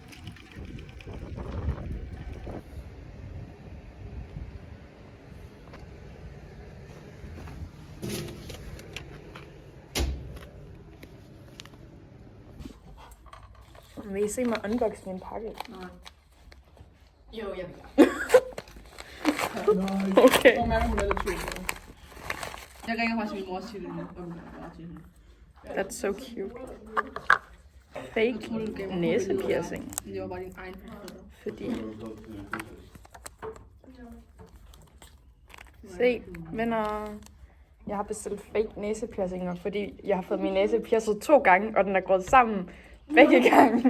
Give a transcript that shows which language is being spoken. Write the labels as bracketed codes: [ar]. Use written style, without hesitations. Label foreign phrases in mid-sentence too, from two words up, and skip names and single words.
[da] Vil I se mig unboxe min pakke? Nej. Jo, jeg vil. Okay. Jeg ringer faktisk min mor til hende. [en] That's so cute. [da] Fake næsepiercing. Det var bare din egen. Fordi... Se, venner. Jeg har bestilt fake næsepiercinger, fordi jeg har fået min næse piercet 2 gange, og den er gået sammen begge gange.